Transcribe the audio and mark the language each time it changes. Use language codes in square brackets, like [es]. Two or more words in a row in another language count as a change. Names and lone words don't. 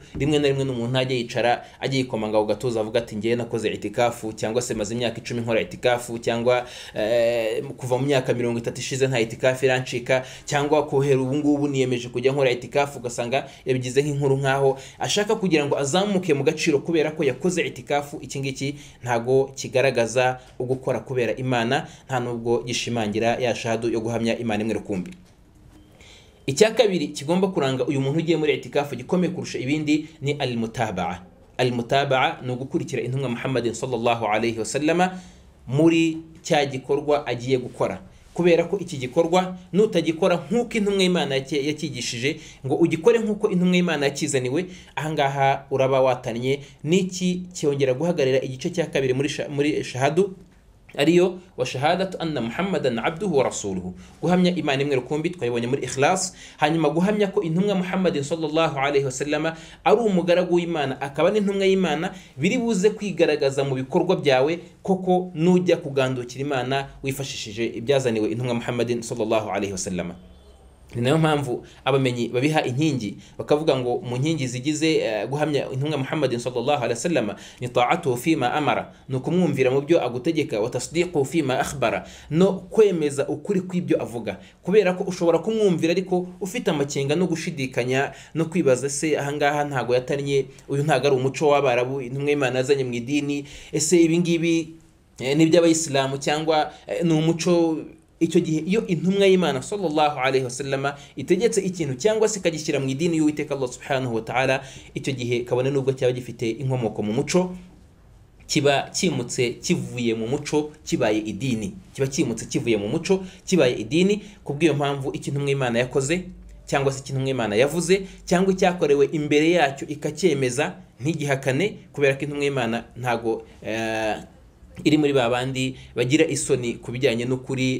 [rw] Rimwe na rimwe n'umuntu ajya yicara ajya yikomanga ugatuza avuga ati ngiye nakoze itikafu, cyangwa se maze imyaka 10 nkora itikafu, cyangwa kuva mu myaka 30 ishize nta itikafu irancika, cyangwa kohera ubu ngubu niyemeje kujya nkora itikafu, ugasanga yabigize nk'inkuru nkaho ashaka kugira ngo azamuke mu gaciro kubera ko yakoze itikafu. Iki ngiki ntago kigaragaza ugukora kubera Imana, nta nubwo gishimangira ya shahadu yo guhamya Imana imwe rukumbi. Icya kabiri kigomba kuranga uyu muntu ugiye muri itikafu gikomeye kurusha ibindi ni al-mutaba'a. Al-mutaba'a ni ugukurikira intumwa Muhammadin [ar] صلى الله عليه وسلم [rw] muri cya gikorwa agiye gukora, kubera ko iki gikorwa nutagikora nk'uko intumwa y'Imana yakigishije ngo ugikore nk'uko intumwa y'Imana yakizaniwe, ahangaha uraba watanye. Niki cyongera guhagarira igice cya kabiri muri shahadu, ariyo wa [ar] شهادة أن محمدا عبده ورسوله, [rw] guhamya Imana imwe rukumbi twayibonye muri ikhlas, hanyuma guhamya ko intumwa Muhammadin [ar] صلى الله عليه وسلم [rw] ari umugaragu w'Imana akaba n'intumwa y'Imana, biri buze kwigaragaza mu bikorwa byawe koko nujya kugandukira Imana wifashishije ibyazaniwe intumwa Muhammadin [ar] صلى الله عليه وسلم. [rw] ni nayo mpamvu abamenyi babiha inkingi bakavuga ngo mu nkingi zigize guhamya intumwa Muhammadin [ar] صلى الله عليه وسلم [rw] ni [ar] طاعته فيما أمر, [rw] no kumwumvira mu byo agutegeka, [ar] وتصديقه فيما أخبر, [rw] no kwemeza ukuri kw'ibyo avuga, kubera ko ushobora kumwumvira ariko ufite amakenga no gushidikanya no kwibaza se ahangaha ntago yatanye, uyu ntago ari umuco w'Abarabu intumwa y'Imana yazanye mu idini, ese ibi ngibi ni by'Abayisilamu cyangwa ni umuco. Icyo gihe iyo intumwa y'Imana [ar] صلى الله عليه وسلم [rw] itegetse ikintu cyangwa se kagishyira mu idini y'Uwiteka [ar] الله سبحانه وتعالى, [rw] icyo gihe kabone nubwo cyaba gifite inkomoko mu muco, kiba kimutse kivuye mu muco kibaye idini, kiba kimutse kivuye mu muco kibaye idini. Kubw'iyo mpamvu ikintu intumwa y'Imana yakoze cyangwa se ikintu intumwa y'Imana yavuze cyangwa icyakorewe imbere yacyo ikacyemeza ntigihakane, kubera ko intumwa y'Imana ntago iri muri babandi bagira isoni kubijyanye n'ukuri.